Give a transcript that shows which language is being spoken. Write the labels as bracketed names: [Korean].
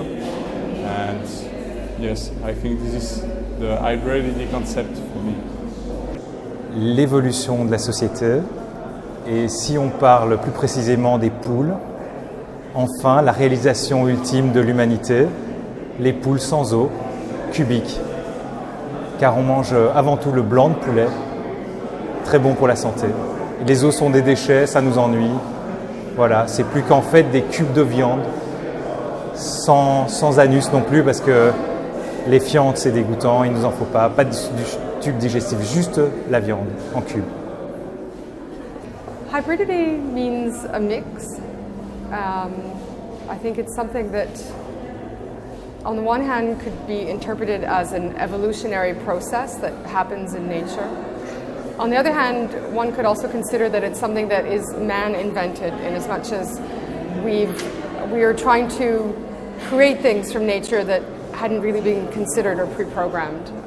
[English] And yes, I think this is the hybridity concept for me. [French] L'évolution de la société, et si on parle plus précisément des poules, enfin la réalisation ultime de l'humanité, les poules sans os, cubiques. Car on mange avant tout le blanc de poulet, très bon pour la santé. Les os sont des déchets, ça nous ennuie. Voilà, c'est plus qu'en fait des cubes de viande, sans anus non plus, parce que les fientes c'est dégoûtant, il ne nous en faut pas de tube digestif, juste la viande en cube. [English] Hybridity means a mix. I think it's something that on the one hand could be interpreted as an evolutionary process that happens in nature. On the other hand, one could also consider that it's something that is man-invented, in as much as we are trying to create things from nature that hadn't really been considered or pre-programmed.